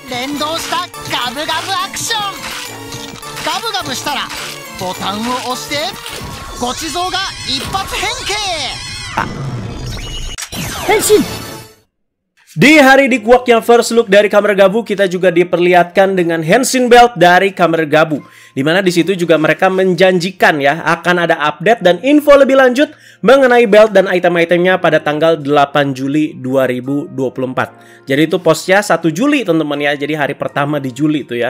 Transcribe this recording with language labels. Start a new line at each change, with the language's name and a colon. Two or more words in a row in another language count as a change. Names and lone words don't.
Japanese: 連動したガブガブアクション。ガブガブしたらボタンを押してごちそうが一発変形。 Henshin.
Indonesian: Di hari di Kuak yang
English: first look
Indonesian: dari Kamen Gabu, kita juga diperlihatkan dengan Henshin Belt dari Kamen Gabu. Dimana di situ juga mereka menjanjikan ya akan ada update dan info lebih lanjut mengenai belt dan item-itemnya pada tanggal 8 Juli 2024. Jadi itu postnya 1 Juli teman-teman ya. Jadi hari pertama di Juli itu ya.